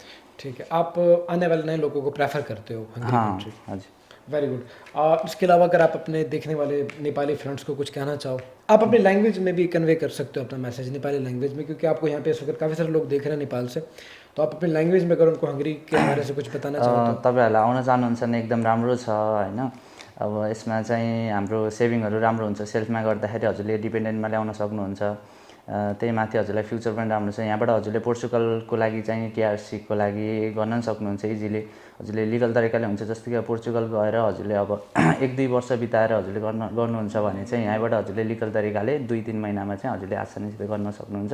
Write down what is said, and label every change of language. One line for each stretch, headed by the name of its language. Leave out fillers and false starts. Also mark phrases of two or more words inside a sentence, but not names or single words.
Hindi: ठीक है, आप आने वाले नए लोगों को प्रेफर करते हो हंगरी हाँ, कंट्री? हाँ जी।
English: very good.
Hindi: इसके अलावा अगर आप अपने देखने वाले नेपाली फ्रेंड्स को कुछ कहना चाहो, आप अपनी लैंग्वेज में भी कन्वे कर सकते हो अपना मैसेज नेपाली लैंग्वेज में, क्योंकि आपको यहाँ पे इस वक्त काफ़ी सारे लोग देख रहे हैं नेपाल से, तो आप अपनी लैंग्वेज में अगर उनको हंगरी के बारे से कुछ बताना चाहो तो।
Nepali: तपाईँहरूलाई आउन चाहनुहुन्छ भने एकदम राम्रो छ होइन। अब यसमा चाहिँ हाम्रो सेभिङहरू राम्रो हुन्छ, सेल्फमा गर्दाखेरि हजुरले डिपेन्डेन्टमा ल्याउन सक्नुहुन्छ। त्यही माथि हजुरलाई फ्युचर पनि राम्रो छ। यहाँबाट हजुरले पोर्चुगलको लागि चाहिँ टिआरसीको लागि गर्न पनि सक्नुहुन्छ इजिली। हजुरले लिगल तरिकाले हुन्छ, जस्तै कि पोर्चुगल गएर हजुरले अब 1-2 वर्ष बिताएर हजुरले गर्नुहुन्छ भने चाहिँ यहाँबाट हजुरले लिगल तरिकाले 2-3 महिनामा चाहिँ हजुरले आसानीसित गर्न सक्नुहुन्छ।